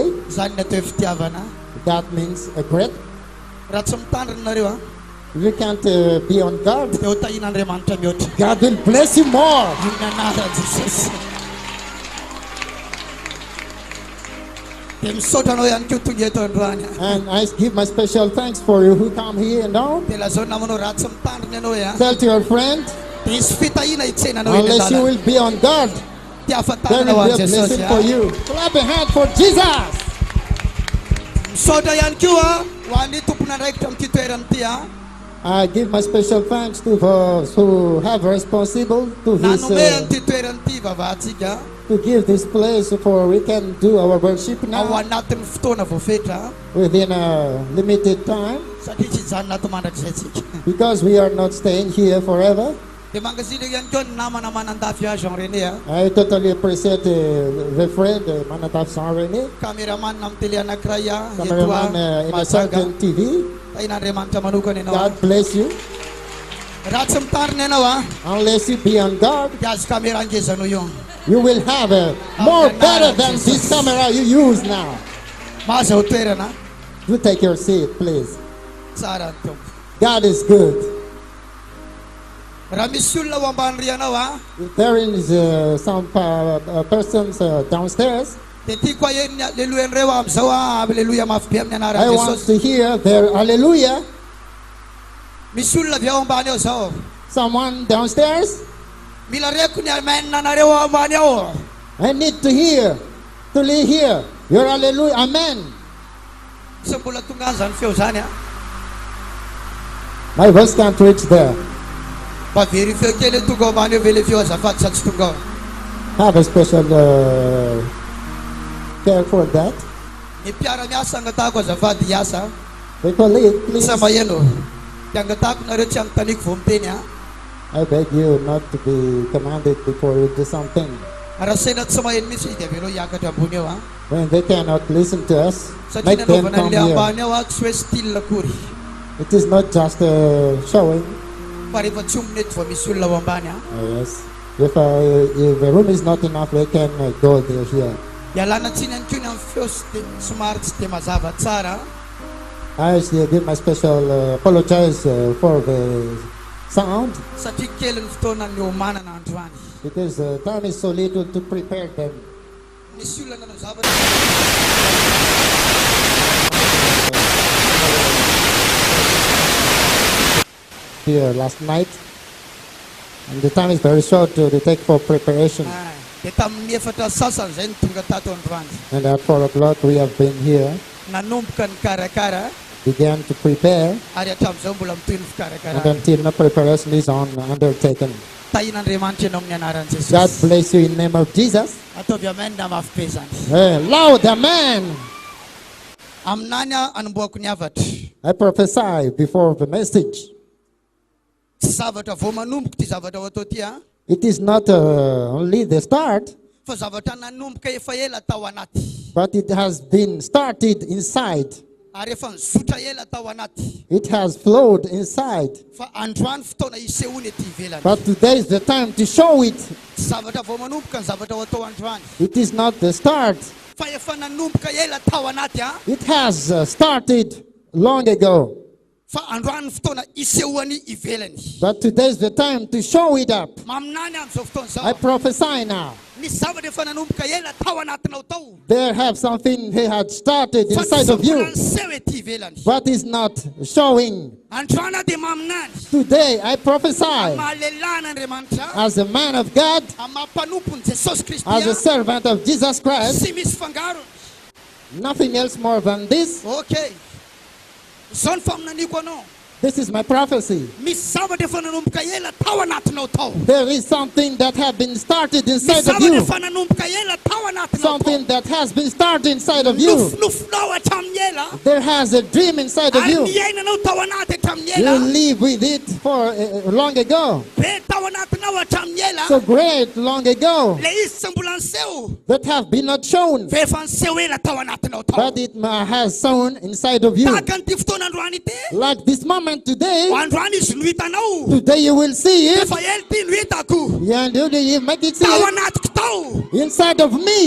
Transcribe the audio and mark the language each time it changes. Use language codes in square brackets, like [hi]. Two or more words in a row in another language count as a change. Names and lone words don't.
[mg] Zany natao fitiavana. [en] That means a great. [mg] Raha tsy mitandrina nareo a, [en] You can't be on guard. [mg] dia ho tahin'Andriamanitra mihoatra. [en] God will bless you more. [mg] Amin'ny anaran'i Jesosy. Dia misaotra anao ihany koa tonga eto androany a. [en] And I give my special thanks for you who come here now. [mg] Dia lazao namanao raha tsy mitandrina ianao a. [en] Tell to your friend, [mg] Dia isy fitahiana hitsenanao eny [en] unless you [mg] an-dalana. [en] will be on guard, [mg] Dia [en] there [mg] ahafantarana ho [en] will be [mg] an'i [en] a [mg] Jesosy [en] blessing for [mg] a. [en] you. Clap a hand for Jesus. [mg] Misaotra ihany koa ho an'ny tompona andraikitra amin'ity toerana ity a. [en] I give my special thanks to those who have responsible to this, [mg] Nanome an'ity toerana ity vavahantsika [en] to give this place for we can do our worship [mg] ao [en] now [mg] anatin'ny fotoana voafetra [en] within a limited time, [mg] satria tsy hijanona ato mandrakizay tsika. [en] because we are not staying here forever. [mg] Dia mankasitraka ihany koa ny namana manandafy azy Jean René a. [en] I totally appreciate the friend Manataf Jean René, [mg] Cameraman amin'ny télé anankiray a. [en] cameraman in a certain TV. [mg] Tahin'Andriamanitra manokana ianao a. [en] God bless you. [mg] Raha tsy mitarina ianao a, [en] Unless you be on guard, [mg] dia azo kamera angezanao io. [en] you will have a more better than this camera you use now. [mg] Mahazo ho toerana. [en] You take your seat, please. [mg] Tsara ny tompo. [en] God is good. [mg] Raha misy olona ho ambany rianao a, [en] If there is some persons downstairs, [mg] dia tiako aheny alelohan'ireo amin'izao a. Aleloia mafy be amin'ny [en] I [mg] anaran'i [en] want [mg] Jesosy. [en] to hear their hallelujah. [mg] Misy olona avy ao ambany ao zao. [en] Someone downstairs, [mg] Mila reko ny amen anareo ao ambany ao. [en] I need to hear your hallelujah. Amen. [mg] Isa mbola tonga any zany feo zany a. [en] My voice can't reach there. [mg] Mba verifio kely tonga ao ambany ao ve le feo azafady sa tsy tonga ao. [en] Have a special care for that. [mg] Ny mpiara-miasa angatahako azafady hiasa. [en] The colleague, please. [mg] Isa maheno. Dia angatahako nareo tsy anotaniko vao miteny a. [en] I beg you not to be commanded before you do something. [mg] Raha sena tsy maheno mihitsy dia avelao hiakatra ambony ao a. [en] When they cannot listen to us, [mg] Satria [en] make them [mg] nanaovana [en] come [mg] an'ilay [en] here. [mg] ambany ao a tsy hoe style akory. [en] It is not just showing. [mg] Fa rehefa tsy ominety vao misy olona ao ambany a. [en] Yes. If the room is not enough, they can go there here. [mg] Ialana tsiny ihany koa ny amin'ny feo somary tsy dia mazava tsara. [en] I give my special apologize for the sound, [mg] Satria kely ny fotoana ny omanana androany. [en] because time is so little to prepare them. [mg] Misy olona nanao zavatra. [en] Here last night, and the time is very short to take for preparation. [mg] Dia tamin'ny efatra sasany izay ny tonga tato androany. [en] And at 4 o'clock we have been here, [mg] Nanomboka ny karakara [en] began to prepare, [mg] ary hatramin'izao mbola mitohy ny [en] and [mg] fikarakara. [en] until the preparation is undertaken. [mg] Tahin'Andriamanitra ianao amin'ny anaran'i [en] God [mg] Jesosy. [en] bless you in the name of Jesus. [mg] Ataovy amen na mafy be zany. [en] Loud amen. [mg] Aminany a anomboako ny avatra. [en] I prophesy before the message. [mg] Tsy zavatra vao manomboka ty zavatra ho atao ty a. [en] It is not only the start, [mg] Fa zavatra nanomboka efa ela tao anaty. [en] but it has been started inside. [mg] Ary efa nizotra ela tao anaty. [en] It has flowed inside. [mg] Fa androany fotoana isehoany ety ivelany. [en] But today is the time to show it. [mg] Tsy zavatra vao manomboka ny zavatra ho atao androany. [en] It is not the start. [mg] Fa efa nanomboka ela tao anaty a. [en] It has started long ago. [mg] Fa androany fotoana isehoany ivelany. [en] But today is the time to show it up. [mg] Maminany amin'izao fotoana [en] I [mg] zao. [en] prophesy now. [mg] Nisy zavatra efa nanomboka ela tao anatinao tao. [en] There have something he had started inside of you, [mg] Seho ety ivelany. [en] but is not showing. [mg] Androana dia maminany. [en] Today I prophesy [mg] Mahalelahy n'Andriamanitra. [en] as a man of God, [mg] Amampanompony Jesosy Kristy. [en] as a servant of Jesus Christ, [mg] Sy misy fangarony. [en] nothing else more than this. [mg] Okay. Zao ny faminaniko anao. [en] This is my prophecy. [mg] Misy zavatra efa nanomboka ela tao anatinao tao. [en] There is something that have been started [mg] Misy [en] inside of [mg] zavatra [en] you. [mg] efa nanomboka ela tao anatinao tao. [en] Something that has been started inside of you. [mg] Nofinofinao hatramin'ny ela. [en] There has a dream inside of [mg] Ary [en] you. [mg] niainanao tao anaty hatramin'ny [en] You [mg] ela. [en] live with it for long ago. [mg] Be tao anatinao hatramin'ny ela. [en] So great long ago [mg] Le izy tsy mbola niseho. [en] that have been not shown, [mg] Fe efa niseho ela tao anatinao tao. [en] but it has sown inside of you. [mg] Tahaka an'ity fotoana androany ity. [en] Like this moment today, [mg] Androany izy no hitanao. [en] today you will see it. [mg] Efa ela ty no hitako. [en] Yeah, and you make it see [mg] Tao [en] it [mg] anatiko tao. [en] inside of me.